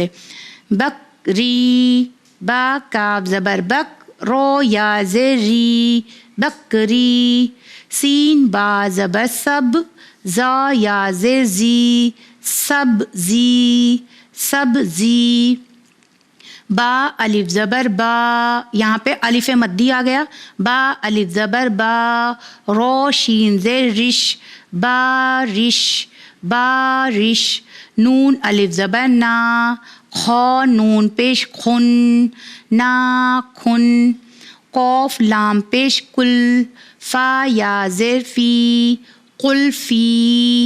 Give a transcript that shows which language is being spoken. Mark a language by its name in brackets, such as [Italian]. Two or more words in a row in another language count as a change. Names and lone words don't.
[Urdu] بکری، با کاف زبر بک، رو یا زری، بکری. سین با زبر سب، زا یا زر زی، سب زی، سب زی. با الف زبر با، یہاں پہ الف مدی آ گیا. با الف زبر با، رو شین زر رش، بارش، بارش. نون الف زبر نا، خا نون پیش خن، ناخن. قوف لام پیش کل، فا یا زر فی، قلفی.